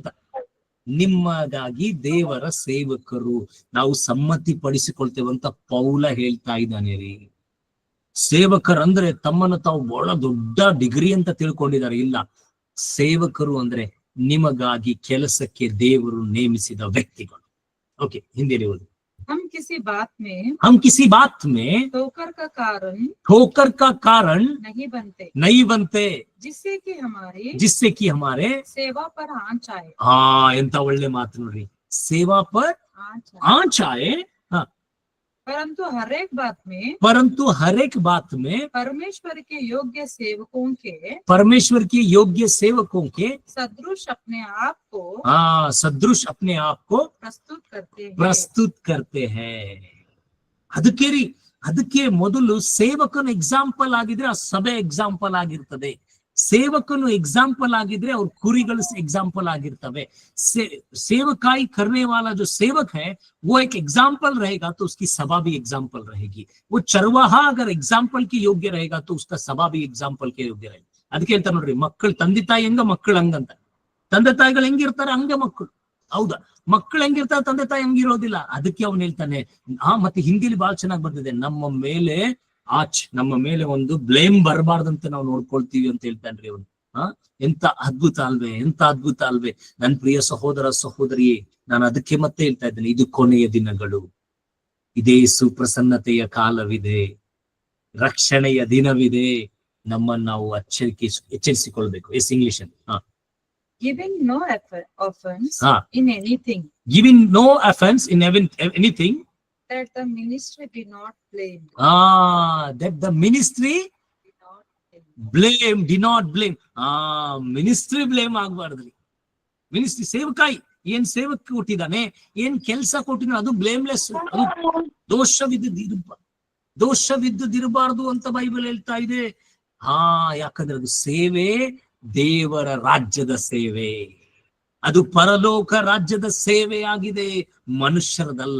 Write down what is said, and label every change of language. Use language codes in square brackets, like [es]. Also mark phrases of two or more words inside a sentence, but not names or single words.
[kn] ನಿಮ್ಮಗಾಗಿ ದೇವರ ಸೇವಕರು ನಾವು ಸಮ್ಮತಿ ಪಡಿಸಿಕೊಳ್ತೇವಂತ ಪೌಲ ಹೇಳ್ತಾ ಇದ್ದಾನೆ ರೀ. ಸೇವಕರಂದ್ರೆ ತಮ್ಮನ್ನು ತಾವು ಬಹಳ ದೊಡ್ಡ ಡಿಗ್ರಿ ಅಂತ ತಿಳ್ಕೊಂಡಿದ್ದಾರೆ. ಇಲ್ಲ, ಸೇವಕರು ಅಂದ್ರೆ ನಿಮಗಾಗಿ ಕೆಲಸಕ್ಕೆ ದೇವರು ನೇಮಿಸಿದ ವ್ಯಕ್ತಿಗಳು. ಓಕೆ, ಹಿಂದಿಯಲ್ಲಿ ಓದಿ. [hi] हम किसी बात में ठोकर का कारण नहीं बनते जिससे कि हमारे सेवा पर आंच आए. [kn] ಎಂತ ಒಳ್ಳೆ ಮಾತು ನೋಡ್ರಿ. [hi] सेवा पर आंच आए. परंतु हर एक बात में परमेश्वर के योग्य सेवकों के सदृश अपने आप को प्रस्तुत करते हैं. [kn] ಅದಕ್ಕೆ ಮೊದಲು ಸೇವಕನು ಎಕ್ಸಾಂಪಲ್ ಆಗಿದ್ರೆ ಆ ಸಭೆ ಎಕ್ಸಾಂಪಲ್ ಆಗಿರ್ತದೆ. ಸೇವಕನು ಎಕ್ಸಾಂಪಲ್ ಆಗಿದ್ರೆ ಅವ್ರ ಕುರಿಗಳು एग्जाम्पल ಆಗಿರ್ತವೆ. [hi] सेवकाई करने वाला जो सेवक है वो एक एग्जाम्पल रहेगा तो उसकी सभा भी एग्जाम्पल रहेगी. वो चरवाहा अगर एग्जाम्पल की योग्य रहेगा तो उसका सभा भी एग्जाम्पल के योग्य रहेगी. [kn] ಅದಕ್ಕೆ ಹೇಳ್ತಾರೆ ನೋಡ್ರಿ, ಮಕ್ಕಳು ತಂದೆ ತಾಯಿ ಹೆಂಗ ಮಕ್ಕಳು ಹಂಗಂತ. ತಂದೆ ತಾಯಿಗಳು ಹೆಂಗಿರ್ತಾರೆ ಹಂಗೆ ಮಕ್ಕಳು. ಹೌದಾ? ಮಕ್ಕಳು ಹೆಂಗಿರ್ತಾರೆ, ತಂದೆ ತಾಯಿ ಹಂಗಿರೋದಿಲ್ಲ. ಅದಕ್ಕೆ ಅವನು ಹೇಳ್ತಾನೆ. ಮತ್ತೆ ಹಿಂದಿಲಿ ಬಹಳ ಚೆನ್ನಾಗಿ ಬಂದಿದೆ, ನಮ್ಮ ಮೇಲೆ ಒಂದು ಬ್ಲೇಮ್ ಬರಬಾರ್ದಂತ ನಾವು ನೋಡ್ಕೊಳ್ತೀವಿ ಅಂತ ಹೇಳ್ತಾನ್ರಿ ಅವನು. ಎಂತ ಅದ್ಭುತ ಅಲ್ವೇ, ಎಂತ ಅದ್ಭುತ ಅಲ್ವೇ ನನ್ನ ಪ್ರಿಯ ಸಹೋದರ ಸಹೋದರಿಯೇ. ನಾನು ಅದಕ್ಕೆ ಮತ್ತೆ ಹೇಳ್ತಾ ಇದ್ದೇನೆ, ಇದು ಕೊನೆಯ ದಿನಗಳು, ಇದೇ ಸುಪ್ರಸನ್ನತೆಯ ಕಾಲವಿದೆ, ರಕ್ಷಣೆಯ ದಿನವಿದೆ. ನಮ್ಮನ್ನು ನಾವು ಎಚ್ಚರಿಸಿಕೊಳ್ಬೇಕು. ಎಸ್, ಇಂಗ್ಲಿಷ್ ಅಲ್ಲಿ [en] Giving no offense in anything. That the ministry be not blamed. That the ministry be not blamed. Ministry blame ಆಗಬಾರ್ದ್ರಿ. [kn] ಮಿನಿಸ್ಟ್ರಿ ಸೇವಕಾಯಿ ಏನ್ ಸೇವಕ ಕೊಟ್ಟಿದ್ದಾನೆ, ಏನ್ ಕೆಲಸ ಕೊಟ್ಟಿದ್ದಾನೆ, ಅದು ಬ್ಲೇಮ್ಲೆಸ್, ಅದು ದೋಷವಿದ್ದಿರಬಾರ್ದು ಅಂತ ಬೈಬಲ್ ಹೇಳ್ತಾ ಇದೆ. ಯಾಕಂದ್ರೆ ಅದು ಸೇವೆ, ದೇವರ ರಾಜ್ಯದ ಸೇವೆ, ಅದು ಪರಲೋಕ ರಾಜ್ಯದ ಸೇವೆ ಆಗಿದೆ, ಮನುಷ್ಯರದಲ್ಲ.